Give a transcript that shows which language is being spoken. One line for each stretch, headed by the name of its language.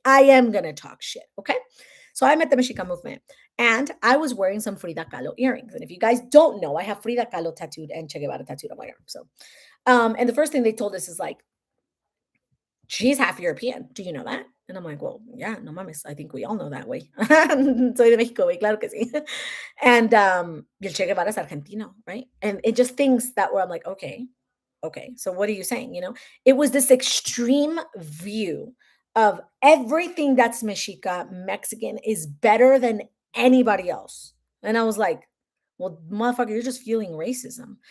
English: I am going to talk shit. Okay. So I met the Mexica movement, and I was wearing some Frida Kahlo earrings. And if you guys don't know, I have Frida Kahlo tattooed and Che Guevara tattooed on my arm. So, and the first thing they told us is like, she's half European. Do you know that? And I'm like, well, yeah,
Spanish: no mames.
English: I think we all know that way.
Spanish: Soy de Mexico, güey, claro que sí. And y el Che Guevara es argentino, right?
English: And it just things that where I'm like, okay, so what are you saying? It was this extreme view of everything that's Mexica, Mexican is better than anybody else. And I was like, well, motherfucker, you're just fueling racism.